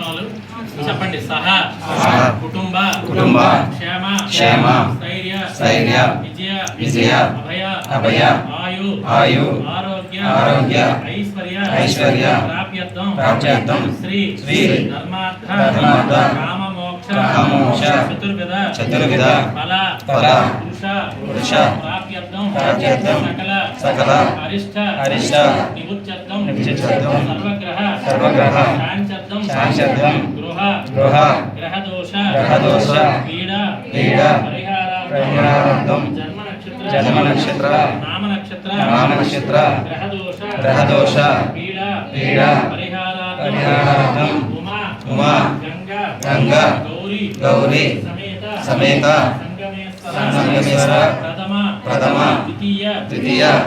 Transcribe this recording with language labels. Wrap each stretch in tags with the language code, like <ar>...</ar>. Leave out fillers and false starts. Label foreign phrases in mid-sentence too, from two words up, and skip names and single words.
<te>వాళ్ళు చెప్పండి</te> <sa>సహ కుటుంబ క్షేమ స్థైర్య విజయ అభయ ఆయు ఆరోగ్య ఐశ్వర్య ప్రాప్యర్థం శ్రీ ధర్మార్థ కామ మోక్ష చతుర్విధ ఫల పురుష ప్రాప్యర్థం सकल अरिष्ट निवृत्त्यर्थं सर्वग्रह शांत्यर्थं गृह ग्रहदोष पीड़ा परिहारार्थं जन्म नक्षत्र नाम नक्षत्र ग्रहदोष पीड़ा परिहारार्थं उमा गंगा गौरी समेत संगमेश्वर प्रथम द्वितीय</sa>